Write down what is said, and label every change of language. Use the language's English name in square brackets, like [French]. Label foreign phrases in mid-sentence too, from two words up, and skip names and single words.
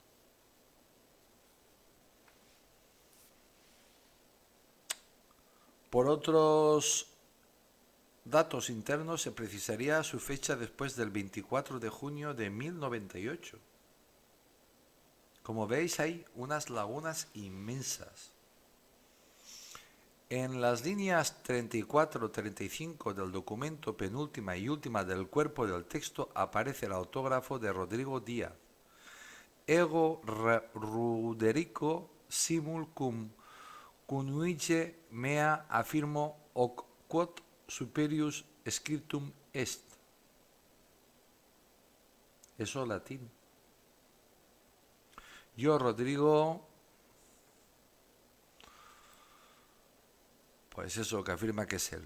[Spanish] Por otros datos internos se precisaría su fecha después del 24 de junio de 1098. Como veis, hay unas lagunas inmensas. En las líneas 34-35 del documento penúltima y última del cuerpo del texto aparece el autógrafo de Rodrigo Díaz. [Latin] Ego Ruderico simul cum cunuique mea affirmo hoc quod superius scriptum est. [Spanish] Eso latín. Yo, Rodrigo, pues eso que afirma que es él.